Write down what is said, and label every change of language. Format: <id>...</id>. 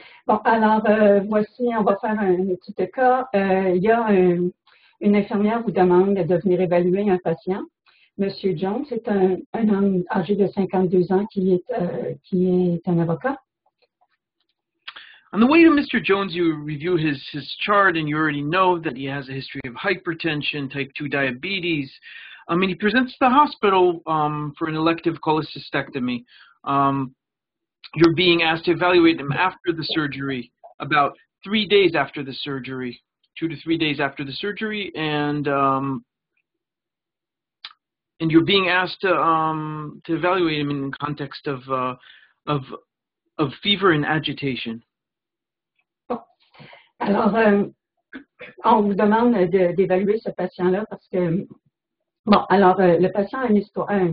<fr>Bon, alors, voici, on va faire une étude de cas. Il y a une infirmière vous demande de venir évaluer un patient. Monsieur Jones est un homme âgé de 52 ans qui est un avocat.</fr> <en>On the way to Mr. Jones, you review his chart, and you already know that he has a history of hypertension, type 2 diabetes. And he presents to the hospital for an elective cholecystectomy. You're being asked to evaluate him after the surgery, about 3 days after the surgery, 2 to 3 days after the surgery, and you're being asked to evaluate him in the context of fever and agitation.</en> <fr>Bon. Alors, on vous demande d'évaluer ce patient-là parce que, bon, alors, le patient a une histoire.</fr>